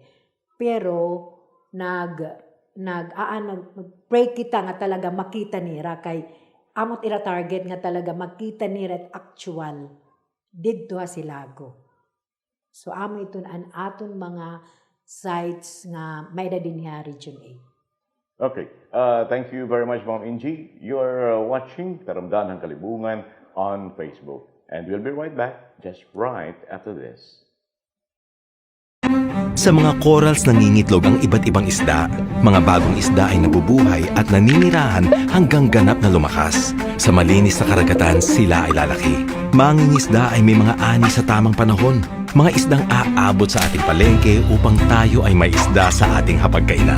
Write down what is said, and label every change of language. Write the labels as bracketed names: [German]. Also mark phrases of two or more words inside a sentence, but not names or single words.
[Waray] Pero nag-pray kita nga talaga makita nira kay amot ira target nga talaga makita nira at actual didto ha Silago. So amo ito an aton mga sites nga may din ha Region 8. [English] Okay. Thank you very much, Ma'am Ingy. You're watching Taramdahang Kalibungan on Facebook. And we'll be right back just right after this. [Filipino] Sa mga corals nangingitlog ang iba't ibang isda. Mga bagong isda ay nabubuhay at naninirahan hanggang ganap na lumakas. Sa malinis na karagatan, sila ay lalaki. Mangingisda ay may mga ani sa tamang panahon. Mga isdang aabot sa ating palengke upang tayo ay may isda sa ating hapagkainan.